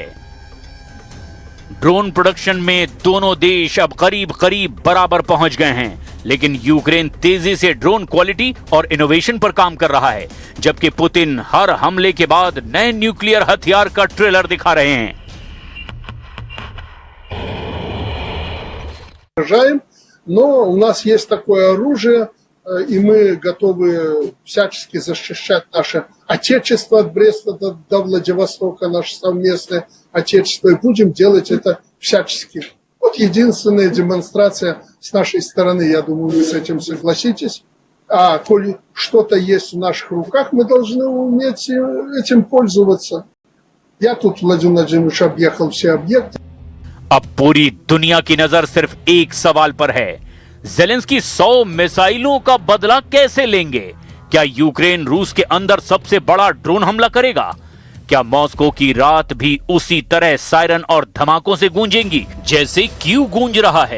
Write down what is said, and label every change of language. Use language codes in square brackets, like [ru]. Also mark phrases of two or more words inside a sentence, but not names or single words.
[en] drone production [hi] में दोनों देश अब करीब करीब बराबर पहुंच गए हैं, लेकिन यूक्रेन तेजी से [en] drone quality [hi] और इनोवेशन पर काम कर रहा है, जबकि पुतिन हर हमले के बाद नए न्यूक्लियर हथियार का ट्रेलर दिखा रहे हैं। [ru] Но у нас есть такое оружие, и мы готовы всячески защищать наше Отечество от Бреста до Владивостока, наше совместное Отечество, и будем делать это всячески. Вот единственная демонстрация с нашей стороны, я думаю, вы с этим согласитесь. А коли что-то есть в наших руках, мы должны уметь этим пользоваться. Я тут, Владимир Владимирович, объехал все объекты. [hi] अब पूरी दुनिया की नजर सिर्फ एक सवाल पर है, ज़ेलेंस्की 100 मिसाइलों का बदला कैसे लेंगे? क्या यूक्रेन रूस के अंदर सबसे बड़ा ड्रोन हमला करेगा? क्या मॉस्को की रात भी उसी तरह सायरन और धमाकों से गूंजेंगी जैसे कीव गूंज रहा है?